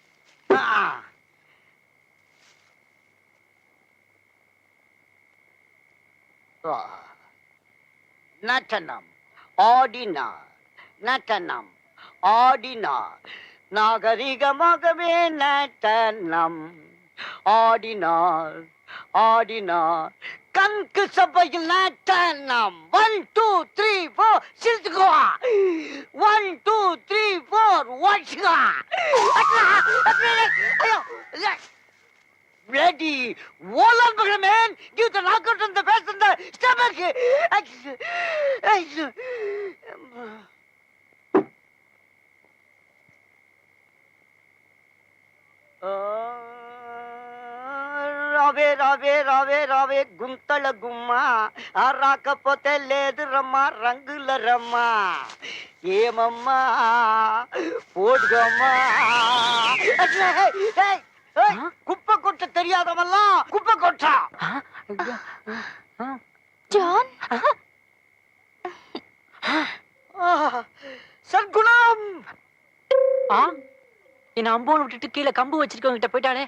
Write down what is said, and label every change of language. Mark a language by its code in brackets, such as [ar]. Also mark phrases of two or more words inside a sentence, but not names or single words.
[ta] நட்டனம் ஆடினார், நட்டனம் ஆடினார், நாகரிகமாகவே நட்டனம் ஆடினார், ஆடினார், கண்கு சபையில் நட்டனம். 1 2 3 4 சிரிச்சுக்குவா. 1 2 3 4 வாட்சுவா. [en] Ready, wall on the man, give the knockout on the face and the stomach. [te] రావే రావే రావే రావే గుంతల గుమ్మ, రాకపోతే లేదు రమ్మా రంగుల రమ్మా. ఏమమ్మా పోడుగమ్మా. [ta] குப்பை கொட்ட தெரியாதவெல்லாம் குப்பை கொட்டா. ஜான், சர்க்குணம். என்ன அம்போன் விட்டுட்டு கீழே கம்பு வச்சிருக்கவங்க கிட்ட போயிட்டாலே.